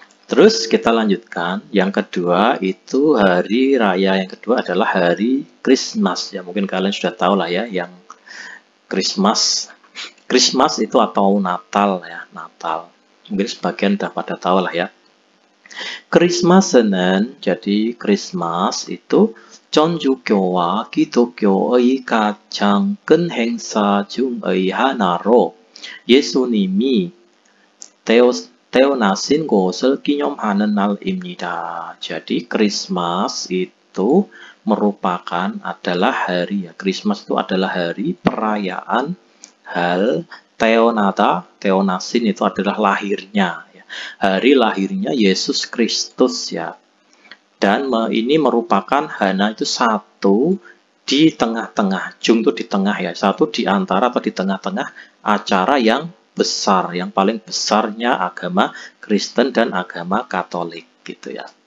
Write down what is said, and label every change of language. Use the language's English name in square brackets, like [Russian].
[Indonesian] Terus kita lanjutkan, yang kedua itu hari raya yang kedua adalah hari Christmas ya. Mungkin kalian sudah tahu lah ya, yang Christmas itu atau Natal ya, Natal. Mungkin sebagian sudah pada tahu lah ya. [Korean] Christmas는, [Indonesian] jadi Christmas itu [Korean] 전주교와 기독교의 가장 큰 행사 중의 하나로 예수님이 태어나신 것을 기념하는 날입니다. [Indonesian] Jadi Christmas itu merupakan adalah hari ya. Christmas itu adalah hari perayaan hal Teonasin itu adalah lahirnya ya. Hari lahirnya Yesus Kristus ya. Dan ini merupakan hana itu satu di tengah-tengah, jung itu di tengah ya, satu di antara atau di tengah-tengah acara yang besar, yang paling besarnya agama Kristen dan agama Katolik gitu ya.